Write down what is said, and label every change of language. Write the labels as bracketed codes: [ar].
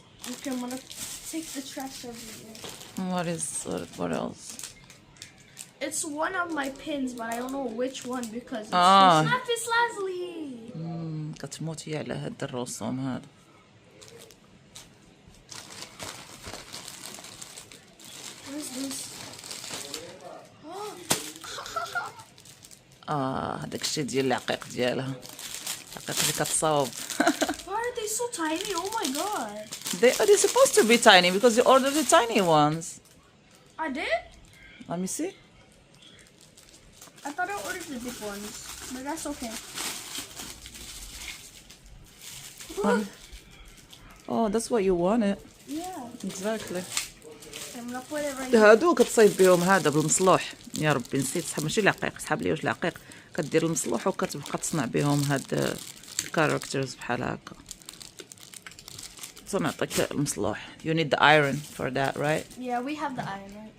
[en] Okay, I'm gonna take the trash over here. What else? It's one of my pins, but I don't know which one because it's Lapis Lazuli. [ar] كتموت هي على هاد الرسوم هذا. [en] What is this? [ar] هذاك الشيء ديال العقيق ديالها. العقيق اللي كتصاوب. [en] Why are they so tiny? Oh my god. They're supposed to be tiny because you ordered the tiny ones. I did? Let me see. I thought I ordered the big ones, but that's okay. Oh, that's what you wanted. Yeah. Exactly. I'm gonna put it right here. [ar] هادو كتصايب بهم هذا بالمصلوح. يا ربي نسيت سحب ماشي العقيق سحب لي واش العقيق كدير المصلوح وكتبقى تصنع بهم هاد الكاركترز بحال هكا. نعطيك المصلوح. [en] You need the iron for that, right? Yeah, we have the iron, right?